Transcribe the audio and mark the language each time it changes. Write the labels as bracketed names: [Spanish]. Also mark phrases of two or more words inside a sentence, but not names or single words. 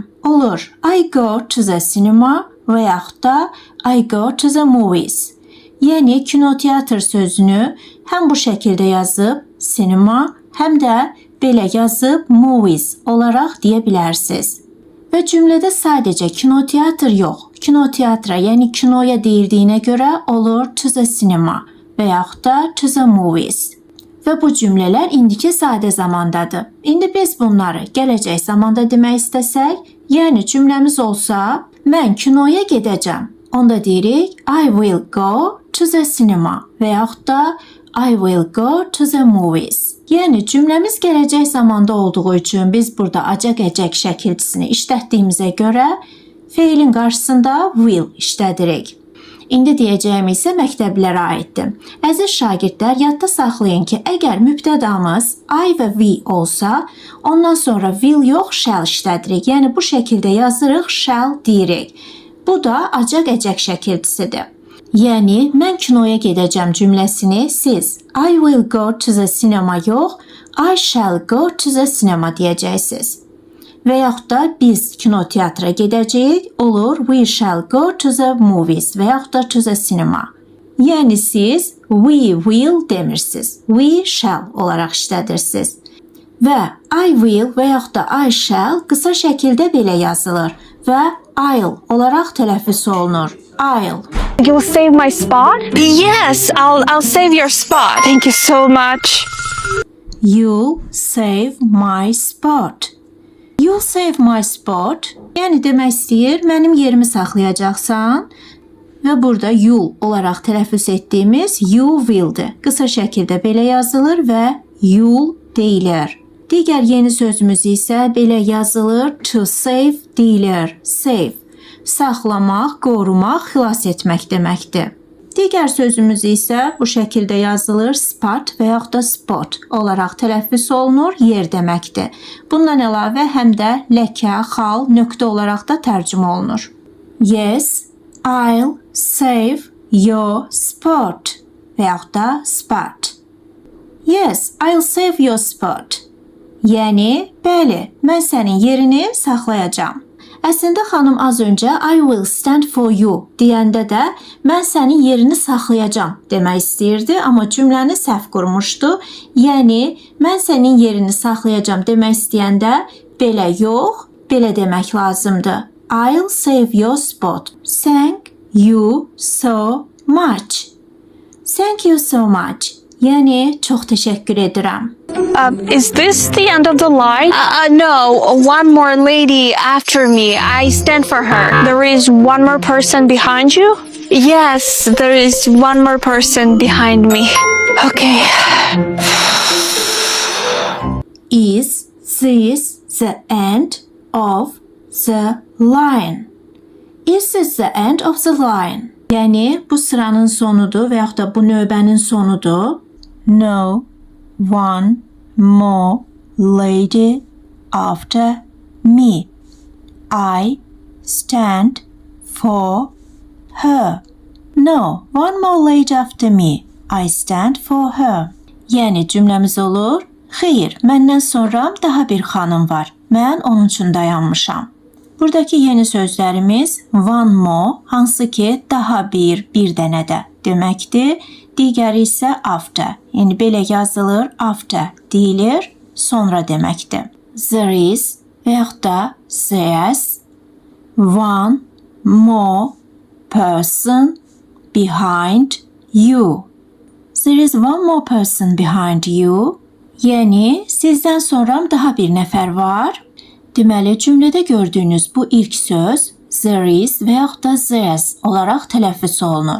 [Azerbaijani] Olur, [English] I go to the cinema [Azerbaijani] və yaxud da [English] I go to the movies. [Azerbaijani] Yəni, kinoteatr sözünü həm bu şəkildə yazıb cinema, həm də belə yazıb movies olaraq deyə bilərsiniz. Və cümlədə sadəcə kinoteatr yox, kinoteatra, yəni kinoya deyildiyinə görə olur [English] to the cinema [Azerbaijani] və yaxud da [English] to the movies. [Azerbaijani] Və bu cümlələr indiki sadə zamandadır. İndi biz bunları gələcək zamanda demək istəsək, yəni cümləmiz olsa, mən kinoya gedəcəm. Onda deyirik, [English] I will go to the cinema [Azerbaijani] və yaxud da [English] I will go to the movies. [Azerbaijani] Yəni cümləmiz gələcək zamanda olduğu üçün biz burada acaq əcək şəkilçisini işlətdiyimizə görə feilin qarşısında will işlədirik. İndi deyəcəyim isə məktəblilərə aiddir. Əziz şagirdlər, yadda saxlayın ki, əgər mübtədamız I və we olsa, ondan sonra will yox, shall işlədirik. Yəni bu şəkildə yazırıq, shall deyirik. Bu da acaq-əcək şəkildisidir. Yəni, mən kinoya gedəcəm cümləsini siz [English] I will go to the cinema [Azerbaijani] yox, [English] I shall go to the cinema [Azerbaijani] deyəcəksiniz. Və yaxud da biz kinoteatra gedəcəyik, olur [English] we shall go to the movies [Azerbaijani] və yaxud da [English] to the cinema. [Azerbaijani] Yəni siz [English] we will [Azerbaijani] demirsiniz, [English] we shall [Azerbaijani] olaraq işlədirsiniz. Və [English] I will [Azerbaijani] və yaxud da [English] I shall [Azerbaijani] qısa şəkildə belə yazılır və I'll olaraq tələffüz olunur. [English] I'll. You'll save my spot? Yes, I'll save your spot. Thank you so much. You'll save my spot. You'll save my spot. [Azerbaijani] Yəni demək istəyir, mənim yerimi saxlayacaqsan və burada you'll olaraq tələffüz etdiyimiz [English] you will'dir. [Azerbaijani] Qısa şəkildə belə yazılır və you'll deyilir. Digər yeni sözümüz isə belə yazılır, [English] to save [Azerbaijani] deyilir. [English] Save. [Azerbaijani] Saxlamaq, qorumaq, xilas etmək deməkdir. Digər sözümüz isə bu şəkildə yazılır, spot və yaxud da spot olaraq tələffüz olunur, yer deməkdir. Bundan əlavə həm də ləkə, xal, nöqtə olaraq da tərcümə olunur. [English] Yes, I'll save your spot [Azerbaijani] və yaxud da [English] spot. Yes, I'll save your spot. [Azerbaijani] Yəni, bəli, mən sənin yerini saxlayacağam. Əslində xanım az öncə [English] I will stand for you [Azerbaijani] deyəndə də mən sənin yerini saxlayacağam demək istəyirdi, amma cümləni səhv qurmuşdu. Yəni mən sənin yerini saxlayacağam demək istəyəndə belə yox, belə demək lazımdır. [English] I'll save your spot. Thank you so much. Thank you so much. [Azerbaijani] Yəni çox təşəkkür edirəm. [English] Is this the end of the line? No, one more lady after me. I stand for her. There is one more person behind you? Yes, there is one more person behind me. Okay. Is this the end of the line? Is this the end of the line? [Azerbaijani] Yəni bu sıranın sonudur və yaxud da bu növbənin sonudur. [English] No, one more lady after me. I stand for her. No, one more lady after me. I stand for her. [Azerbaijani] Yəni cümləmiz olur. Xeyr, məndən sonra daha bir xanım var. Mən onun üçün dayanmışam. Buradakı yeni sözlərimiz [English] one more, [Azerbaijani] hansı ki daha bir dənə də deməkdir. Digəri isə after, yəni belə yazılır, after deyilir, sonra deməkdir. [English] There is [Azerbaijani] və yaxud da [English] there's one more person behind you. There is one more person behind you. [Azerbaijani] Yəni sizdən sonra daha bir nəfər var. Deməli, cümlədə gördüyünüz bu ilk söz [English] there is [Azerbaijani] və yaxud da there's olaraq tələffüz olunur.